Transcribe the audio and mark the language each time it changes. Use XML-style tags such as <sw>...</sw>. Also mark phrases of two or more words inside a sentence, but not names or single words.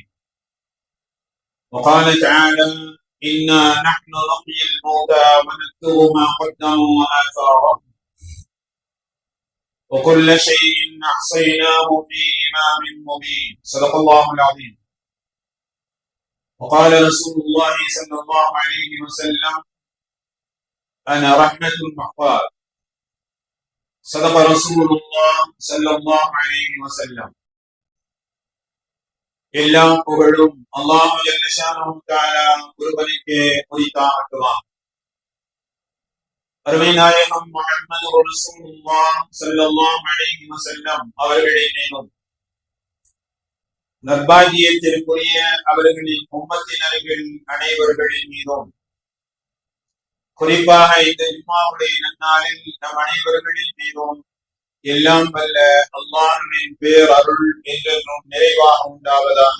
<ar>وقال تعالى: إنا نحن نحيي الموتى ونكتب ما قدموا وآثارهم وكل شيء أحصيناه في إمام مبين. صدق الله العظيم. وقال رسول الله صلى الله عليه وسلم: أنا رحمة المحفار. صدق رسول الله صلى الله عليه وسلم.</ar> <ta>எல்லாம் புகழும் அல்லாஹ்</ta> <ar>جل شأنه تعالى</ar> <ta>ஒருவனுக்கே உரித்தாகட்டும். அருமை நாயகம் முஹம்மது</ta> <ar>رسول الله صلى الله عليه وسلم</ar> <ta>அவர்களின் மீதும் நற்பாக்கியத்திற்குரிய அவர்களின் உம்மத்தினர்கள் அனைவர்களின் மீதும், குறிப்பாக இந்த ஜும்ஆவுடைய நன்னாளில் நம் அனைவர்களின் மீதும் எல்லாம் வல்ல அல்லாஹ்வின் பேர் அருள் என்றென்றும் நிறைவாக உண்டாவதாக.</ta>